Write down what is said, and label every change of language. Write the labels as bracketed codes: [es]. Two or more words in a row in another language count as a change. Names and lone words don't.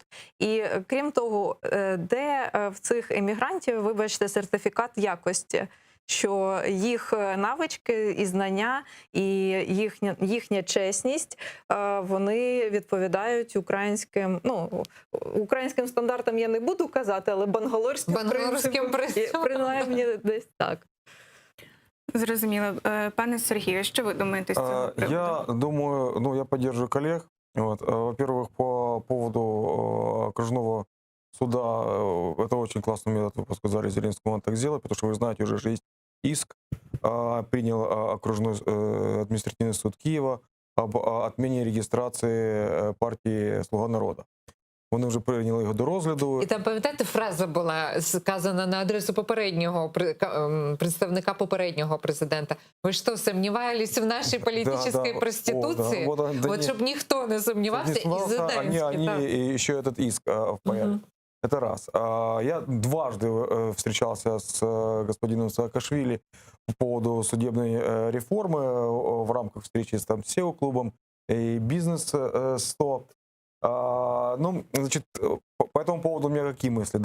[uk] І крім того, де в цих емігрантів, вибачте, сертифікат якості, що їх навички і знання, і їхня чесність, вони відповідають українським стандартам я не буду казати, але бангалорським принципам. принаймні десь так. Зрозуміло. Пане Сергію, що ви думаєте з цього приводу? [ru] Я думаю, я поддерживаю коллег. Вот. Во-первых, по поводу окружного суда, это очень классный метод, вы сказали, Зеленскому он так сделать, потому что вы знаете, уже же есть иск, принял окружной административный суд Киева об отмене регистрации партии «Слуга народа». [uk] Вони вже прийняли його до розгляду. І там, пам'ятаєте, фраза була сказана на адресу представника попереднього президента. Ви що, сомневались в нашій політичній проституції? Вот щоб ніхто не сомневался, і Зеленський. [ru] Они еще этот иск в порядке. Это раз. Я дважды встречался с господином Саакашвили по поводу судебной реформы в рамках встречи с SEO-клубом и «Бизнес-100». Ну, значит, по этому поводу у меня какие мысли?